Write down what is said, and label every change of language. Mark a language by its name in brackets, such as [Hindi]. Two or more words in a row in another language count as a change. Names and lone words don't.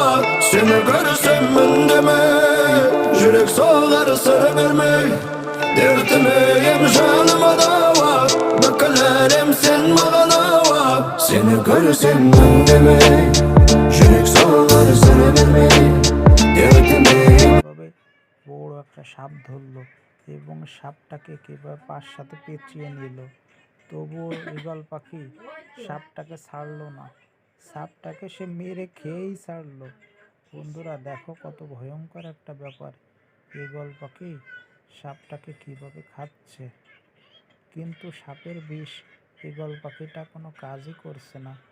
[Kazakh] Сені көрсем үндеме, жүрек соғар сыр бермей. Дертіме ем жаныма дауа, бүкіл әлем сен маған ауа. Сені көрсем үндемей, жүрек соғар сыр бермей। Derdime [Bangla] ভাবে বড় একটা সাপ ধরলো এবং সাপটাকে কিভাবে পার সাথে পেঁচিয়ে নিল। তবুও ঈগল পাখি সাপটাকে ছাড়লো না, সাপটাকে সে মেরে খেয়েই ছাড়লো। বন্ধুরা দেখো কত ভয়ঙ্কর একটা ব্যাপার, ঈগল পাখি সাপটাকে কিভাবে খাচ্ছে, কিন্তু সাপের বিষ ঈগল পাখিটা কোনো কাজই করছে না।